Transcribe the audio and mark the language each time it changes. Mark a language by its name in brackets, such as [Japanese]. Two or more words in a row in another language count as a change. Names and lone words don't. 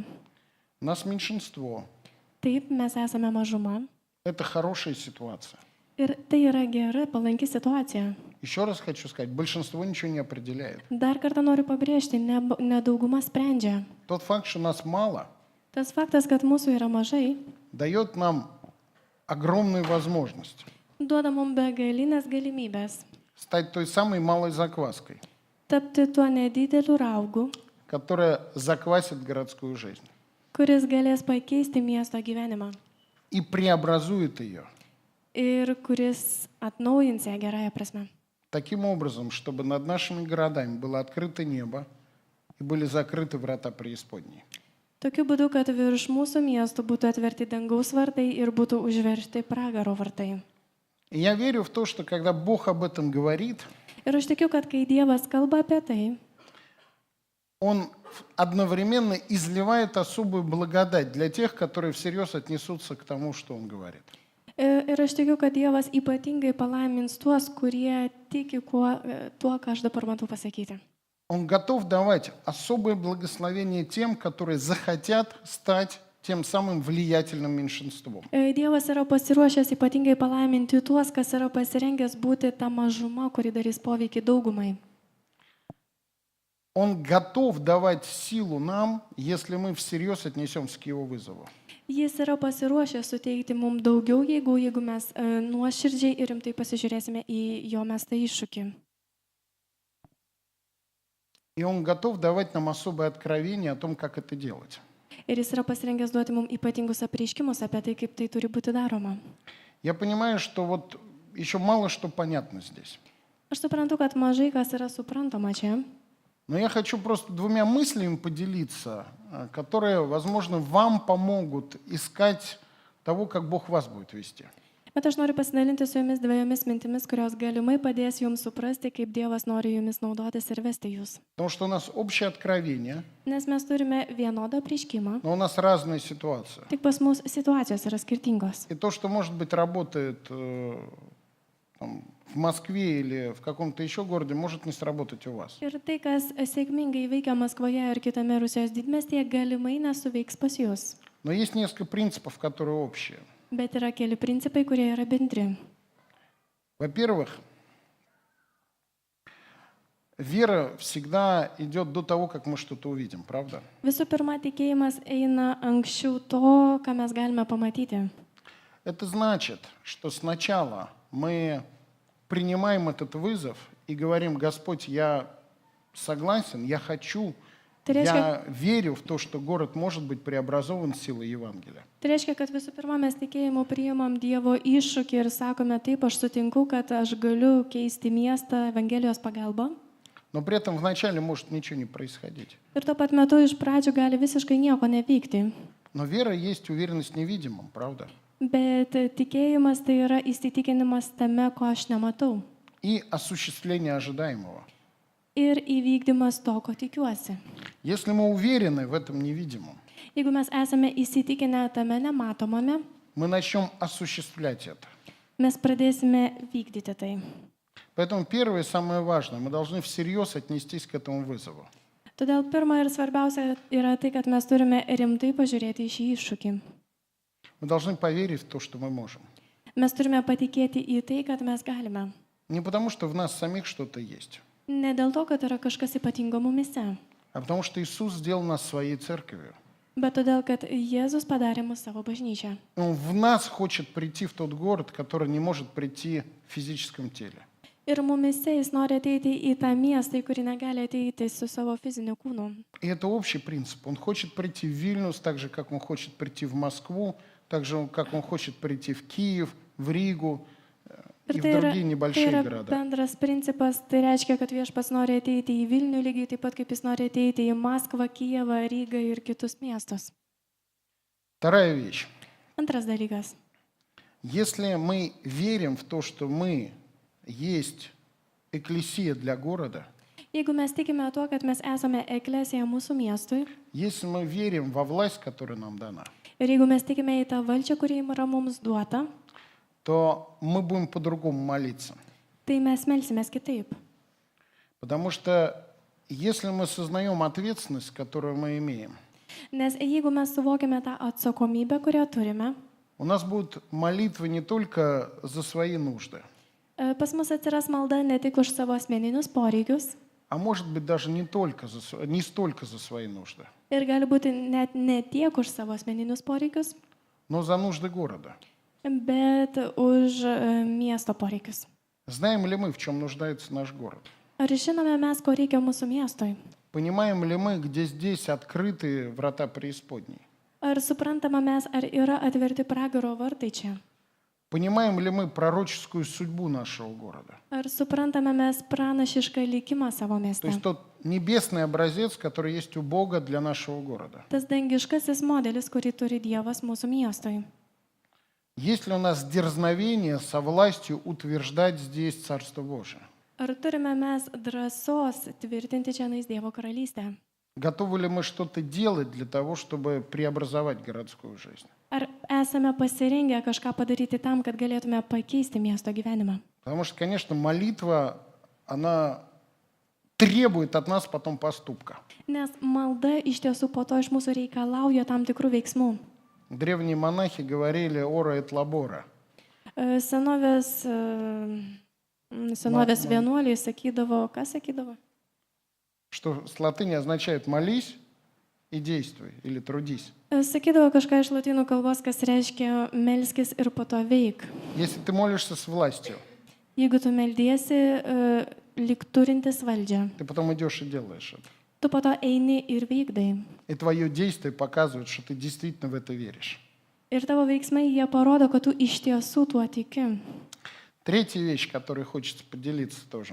[Russian] Нас меньшинство. [Lithuanian] Taip, mes esame mažuma [Russian] Это хорошая ситуация. [Lithuanian] ir tai yra gera, palanki situacija. [Russian] Еще раз хочу сказать, большинство ничего не определяет. [Lithuanian] Dar kartą noriu pabrėžti, ne dauguma sprendžia. [Russian] Тот факт, что нас мало, [Lithuanian] Tas faktas, kad mūsų yra mažai, [Russian] дает нам огромную возможность [Lithuanian] duoda mums begalinės galimybės [Russian] стать той самой малой закваской, [Lithuanian] tapti tuo nedideliu raugu, [Russian] которая заквасит городскую жизнь [Lithuanian] kuris galės pakeisti miesto gyvenimą [Russian] и преобразует ее [Lithuanian] ir kuris atnaujins ją gerąją prasme. [Russian] таким образом, чтобы над нашими городами было открыто небо и были закрыты врата преисподней. [Lithuanian] Tokiu būdu, kad virš mūsų miestų būtų atverti dangaus vartai ir būtų užverti pragaro vartai. [Russian] И я верю в то, что когда Бог об этом говорит, [Lithuanian] Ir aš tikiu, kad kai Dievas kalba apie tai, [Russian] Он одновременно изливает особую благодать для тех, которые всерьез отнесутся к тому, что Он говорит. [Lithuanian] ir aš tikiu, kad Dievas ypatingai palaimins tuos, kurie tiki tuo, ką aš dabar matau pasakyti. [Russian] Он готов давать особое благословение тем, которые захотят стать тем самым влиятельным меньшинством. [Lithuanian] Dievas yra pasiruošęs ypatingai palaiminti tuos, kas yra pasirengęs būti ta mažuma, kuri darys poveikį daugumai. [Russian] Он готов давать силу нам, если мы всерьез отнесемся к Его вызову. [Lithuanian] Jis yra pasiruošęs suteikti mums daugiau jėgų, jeigu mes nuoširdžiai ir rimtai pasižiūrėsime į jo mestą iššūkį. [Russian] И Он готов давать нам особое откровение о том, как это делать. [Lithuanian] Ir jis yra pasirengęs duoti mums ypatingus apreiškimus apie tai, kaip tai turi būti daroma. [Russian] Я понимаю, что вот еще мало что понятно здесь. [Lithuanian] Aš suprantu, kad mažai kas yra suprantama čia, [Russian] Но я хочу просто двумя мыслями поделиться, которые, возможно, вам помогут искать того, как Бог вас будет вести. [Lithuanian] bet aš noriu pasidalinti su jumis dviejomis mintimis, kurios galimai padės jums suprasti, kaip Dievas nori jumis naudotis ir vesti jūs. [Russian] Потому что у нас общее откровение, [Lithuanian] Nes mes turime vienodą apreiškimą, [Russian] но у нас разная ситуация. [Lithuanian] tik pas mus situacijos yra skirtingos. [Russian] И то, что, может быть, работает там, в Москве или в каком-то еще городе, может не сработать у вас. [Lithuanian] Ir tai, kas sėkmingai veikia Maskvoje ir kitame Rusijos didmestyje, galimai nesuveiks pas jūs. [Russian] Но есть несколько принципов, которые общие. [Lithuanian] Bet yra keli principai, kurie yra bendri. [Russian] Во-первых, вера всегда идет до того, как мы что-то увидим, правда? [Lithuanian] Visų pirma, tikėjimas eina anksčiau to, ką mes galime pamatyti. [Russian] Это значит, что сначала мы принимаем этот вызов и говорим: Господь, я согласен, я хочу, я верю в то, что город может быть преобразован силой Евангелия. [Lithuanian] Tai reiškia, kad visų pirma, mes tikėjimu priimam Dievo iššūkį ir sakome, taip, aš sutinku, kad aš galiu keisti miestą Evangelijos pagalba. [Russian] Но при этом вначале может ничего не происходить. [Lithuanian] Ir tuo pat metu iš pradžių gali visiškai nieko nevykti. [Russian] Но вера есть уверенность в невидимом, правда? [Lithuanian] Bet tikėjimas tai yra įsitikinimas tame, ko aš nematau. [Russian] И осуществление ожидаемого. [Lithuanian] Ir įvykdymas to, ko tikiuosi. [Russian] Если мы уверены в этом невидимом, [Lithuanian] Jeigu mes esame įsitikinę tame nematomame, [Russian] мы начнем осуществлять это. [Lithuanian] mes pradėsime vykdyti tai. [Russian] Поэтому первое и самое важное, мы должны всерьез отнестись к этому вызову. [Lithuanian] Todėl pirma ir svarbiausia yra tai, kad mes turime rimtai pažiūrėti į šį iššūkį. [Russian] Мы должны поверить в то, что мы можем. [Lithuanian] Mes turime patikėti į tai, kad mes galime. [Russian] Не потому, что в нас самих что-то есть, [Lithuanian] Ne dėl to, kad yra kažkas ypatingo mumise, [Russian] а потому что Иисус сделал нас своей церковью. [Lithuanian] bet todėl, kad Jėzus padarė mus savo bažnyčią. [Russian] Он в нас хочет прийти в тот город, который не может прийти в физическом теле. [Lithuanian] Ir mumise jis nori ateiti į tą miestą, į kurį negali ateiti su savo fiziniu kūnu. [Russian] И это общий принцип. Он хочет прийти в Вильнюс, так же, как он хочет прийти в Москву, так же, как он хочет прийти в Киев, в Ригу и в другие [Lithuanian] Tai [Russian] небольшие [Lithuanian] yra [Russian] города. [Lithuanian] bendras principas, tai reiškia, kad viešpats nori ateiti į Vilnių lygiai taip pat, kaip jis nori ateiti į Maskvą, Kijevą, Rygą ir kitus miestus. [Russian] Вторая вещь. [Lithuanian] Antras dalykas. [Russian] Если мы верим в то, что мы есть экклесия для города, [Lithuanian] Jeigu mes tikime tuo, kad mes esame eklesija mūsų miestui, [Russian] если мы верим во власть, которая нам дана, [Lithuanian] ir jeigu mes tikime į tą valdžią, kuri yra mums duota, [Russian] то мы будем по-другому молиться. [Lithuanian] tai mes melsimės kitaip. [Russian] Потому что если мы сознаем ответственность, которую мы имеем, [Lithuanian] Nes jeigu mes suvokiame tą atsakomybę, kurią turime, [Russian] у нас будут молитвы не только за свои нужды, [Lithuanian] pas mus atsiras malda ne tik už savo asmeninius poreikius, [Russian] а может быть даже не столько за свои нужды, [Lithuanian] ir gali būti net ne tiek už savo asmeninius poreikius, [Russian] но за нужды города. [Lithuanian] bet už miesto poreikius. [Russian] Знаем ли мы, в чем нуждается наш город? [Lithuanian] Ar žinome mes, ko reikia mūsų miestui? [Russian] Понимаем ли мы, где здесь открыты врата преисподней? [Lithuanian] Ar suprantama mes, ar yra atverti pragaro vartai čia? [Russian] Понимаем ли мы пророческую судьбу нашего города? [Lithuanian] Ar suprantame mes pranašišką likimą savo [Russian] То [Lithuanian] mieste? [Russian] есть тот небесный образец, который есть у Бога для нашего города. [Lithuanian] Tas dangiškasis modelis, kurį turi Dievas mūsų miestui. [Russian] Есть ли у нас дерзновение со властью утверждать здесь Царство Божие? [Lithuanian] Ar turime mes drąsos tvirtinti čia Dievo karalystę? [Russian] Готовы ли мы что-то делать для того, чтобы преобразовать городскую жизнь? [Lithuanian] Ar esame pasirengę kažką padaryti tam, kad galėtume pakeisti miesto gyvenimą? [Russian] Потому что, конечно, молитва, она требует от нас потом поступка. [Lithuanian] Nes malda iš tiesų po to iš mūsų reikalauja tam tikrų veiksmų. [Russian] Древние монахи говорили [Latin] «ora et labora». [Lithuanian] Senovės vienuoliai sakydavo, ką sakydavo? [Russian] Что с латыни означает «молись и действуй» или «трудись». [Lithuanian] Sakydavo kažką iš lotynų kalbos, kas reiškia melskis ir po to veik. [Russian] Если ты молишься с властью, [Lithuanian] Jeigu tu meldiesi lyg turintis valdžią, [Russian] ты потом идешь и делаешь это. [Lithuanian] tu po to eini ir veikdai. [Russian] И твое действие показывает, что ты действительно в это веришь. [Lithuanian] Ir tavo veiksmai jie parodo, kad tu iš tiesų tuo tiki. [Russian] Третья вещь, которой хочется поделиться тоже.